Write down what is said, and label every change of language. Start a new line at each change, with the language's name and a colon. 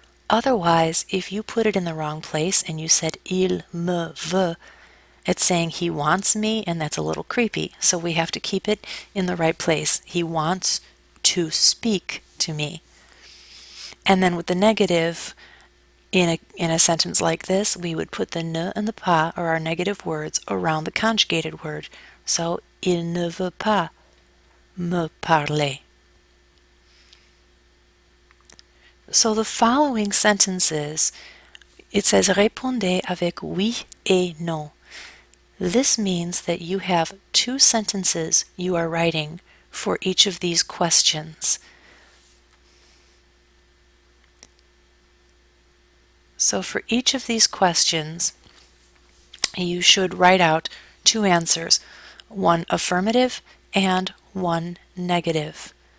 English: Otherwise, if you put it in the wrong place and you said
French: il me veut,
English: it's saying he wants me, and that's a little creepy. So we have to keep it in the right place. He wants to speak to me. And then with the negative, in a sentence like this, we would put the ne and the pas, or our negative words, around the conjugated word.
French: So, il ne veut pas me parler.
English: So the following sentences, it says
French: répondez avec oui et non.
English: This means that you have two sentences you are writing for each of these questions. So for each of these questions, you should write out two answers, one affirmative and one negative.